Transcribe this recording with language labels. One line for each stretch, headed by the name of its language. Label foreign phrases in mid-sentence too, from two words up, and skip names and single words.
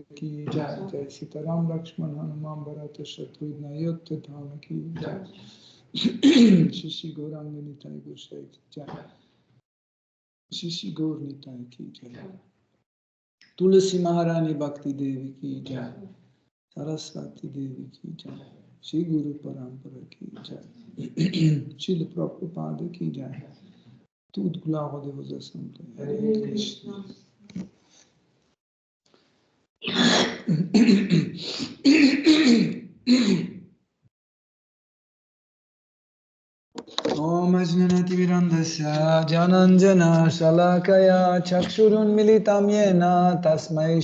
Hindi: की जय जय सीताराम लक्ष्मण हनुमान भरत शत्रुघ्न योत्ता धाम की जय श्री श्री गौरांग निताई गोसाई की जय श्री श्री गौर निताई की जय तुलसी महारानी भक्ति देवी की जय सरस्वती देवी की जय श्री गुरु परम्परा की जय श्री प्रभुपाद की जय
Portuguese: Tudo glória a Deus é santo.
Sanskrit: हरे कृष्ण. ॐ अज्ञानति विरान्धस्य जनाञ्जन शलाकया चक्षुरुन् मीलितं येन तस्मै